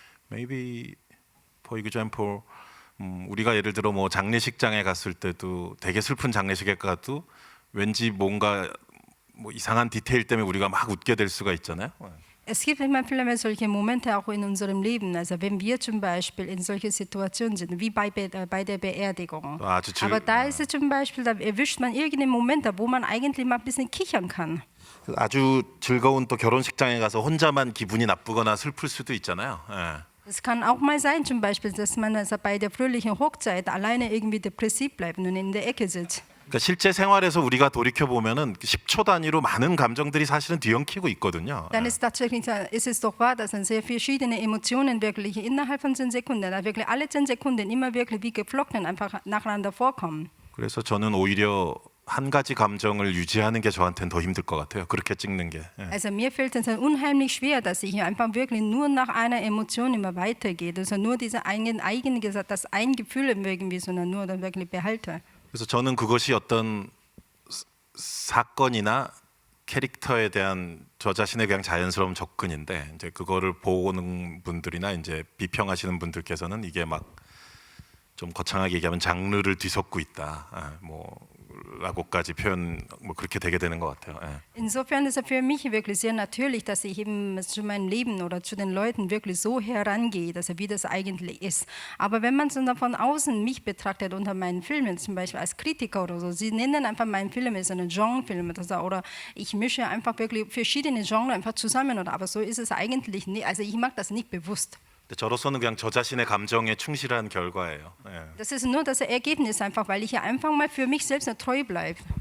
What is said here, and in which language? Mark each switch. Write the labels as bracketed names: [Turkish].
[English] Maybe, for example, [Korean] 우리가 예를 들어 뭐 장례식장에 갔을 때도 되게 슬픈 장례식에 가도 왠지 뭔가 뭐 이상한 디테일 때문에 우리가 막 웃게 될 수가 있잖아요. [German] Es gibt immer viele solche Momente auch in unserem Leben. Also wenn wir zum Beispiel in solche Situationen sind, wie bei der Beerdigung. Aber da ist es zum Beispiel, da erwischt man irgendeinen Moment, wo man eigentlich mal ein bisschen kichern kann. [Korean] 아주 즐거운 또 결혼식장에 가서 혼자만 기분이 나쁘거나 슬플 수도 있잖아요. [German] Es kann auch mal sein, zum Beispiel, dass man also bei der fröhlichen Hochzeit alleine irgendwie depressiv bleibt und in der Ecke sitzt. [Korean] 그러니까 실제 생활에서 우리가 돌이켜 보면은 10초 단위로 많은 감정들이 사실은 뒤엉키고 있거든요. [German] Dann ist es doch wahr, dass dann sehr verschiedene Emotionen wirklich innerhalb von 10 Sekunden, wirklich alle 10 Sekunden immer wirklich wie geflochten einfach nacheinander vorkommen. [Korean] 그래서 저는 오히려 한 가지 감정을 유지하는 게 저한테는 더 힘들 것 같아요. 그렇게 찍는 게. [German] Also mir fällt es unheimlich schwer, dass ich einfach wirklich nur nach einer Emotion immer weitergehe, also nur diese das ein Gefühl irgendwie, sondern nur dann wirklich behalte. [Korean] 그래서 저는 그것이 어떤 사건이나 캐릭터에 대한 저 자신의 그냥 자연스러운 접근인데 이제 그거를 보는 분들이나 이제 비평하시는 분들께서는 이게 막 좀 거창하게 얘기하면 장르를 뒤섞고 있다, 라고까지 표현 그렇게 되게 되는 것 같아요. 예. [German] Insofern ist es für mich wirklich sehr natürlich, dass ich eben zu meinem Leben oder zu den Leuten wirklich so herangehe, dass wie das eigentlich ist. Aber wenn man so von außen mich betrachtet unter meinen Filmen, zum Beispiel als Kritiker oder so, sie nennen einfach meinen Film ist einen Genrefilm oder ich mische einfach wirklich verschiedene Genres einfach zusammen aber so ist es eigentlich nicht. Also ich mache das nicht bewusst. [Korean] 저로서는 그냥 저 자신의 감정에 충실한 결과예요. 예. [German] Das ist nur das Ergebnis einfach, weil ich ja einfach mal für mich selbst treu bleibe.